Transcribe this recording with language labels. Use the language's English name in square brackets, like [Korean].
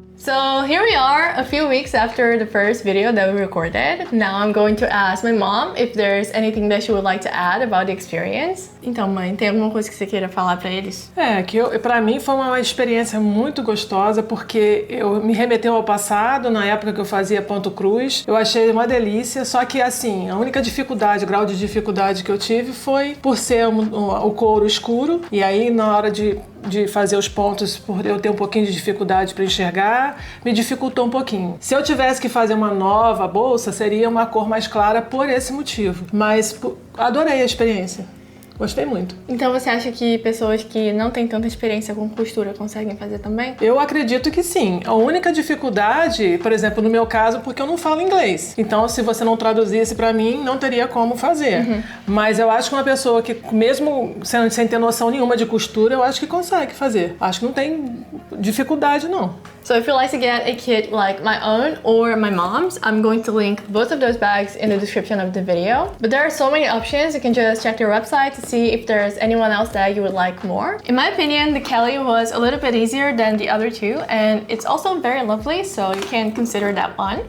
[English] So here we are, a few weeks after the first video that we recorded. Now I'm going to ask my mom if there's anything that she would like to add about the experience. [Portuguese] Então, mãe, tem alguma coisa que você queira falar pra eles? Pra mim foi uma experiência muito gostosa, porque eu me remeteu ao passado, na época que eu fazia ponto cruz. Eu achei uma delícia, só que assim, a única dificuldade, o grau de dificuldade que eu tive foi por ser o couro escuro, e aí na hora de fazer os pontos, por eu ter um pouquinho de dificuldade para enxergar, me dificultou um pouquinho. Se eu tivesse que fazer uma nova bolsa, seria uma cor mais clara por esse motivo. Mas adorei a experiência. Gostei muito. Então você acha que pessoas que não têm tanta experiência com costura conseguem fazer também? Eu acredito que sim. A única dificuldade, por exemplo, no meu caso, porque eu não falo inglês. Então, se você não traduzisse pra mim, não teria como fazer. Uhum. Mas eu acho que uma pessoa que, mesmo sem ter noção nenhuma de costura, eu acho que consegue fazer. Acho que não tem dificuldade, não. [English] So if you'd like to get a kit like my own or my mom's, I'm going to link both of those bags in the description of the video. But there are so many options. You can just check their website to see if there's anyone else that you would like more. In my opinion, the Kelly was a little bit easier than the other two, and it's also very lovely, so you can consider that one.